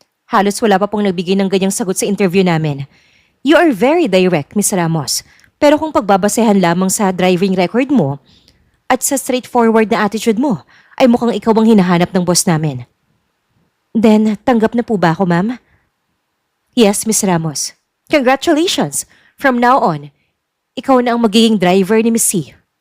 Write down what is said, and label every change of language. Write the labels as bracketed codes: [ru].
[tl] Halos wala pa pong nagbigay ng ganyang sagot sa interview namin. [en] You are very direct, Miss Ramos. [tl] Pero kung pagbabasehan lamang sa driving record mo at sa straightforward na attitude mo, ay mukhang ikaw ang hinahanap ng boss namin. Then, tanggap na po ba ako, ma'am? [en] Yes, Miss Ramos. Congratulations! [tl] From now on, ikaw na ang magiging driver ni Miss C.